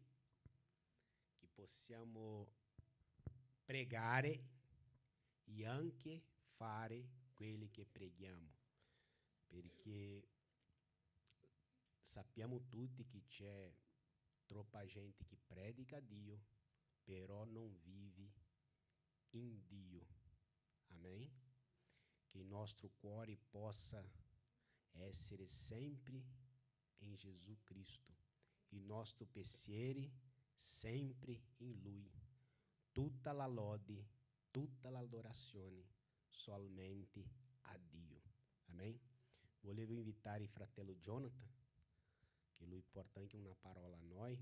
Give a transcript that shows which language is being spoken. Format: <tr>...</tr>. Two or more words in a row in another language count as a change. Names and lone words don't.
<it>Che possiamo pregare e anche fare quelli che preghiamo, perché sappiamo tutti che c'è troppa gente che predica a Dio, però non vive in Dio.</it> <pt>Amém? Que</pt> <it>nostro cuore possa essere sempre em Jesus Cristo e nosso pensiero sempre em Lui. Tutta la lode, tutta l'adorazione somente a Dio. Amém? Volevo invitare il fratello Jonathan, che lui porta anche una parola a noi.</it>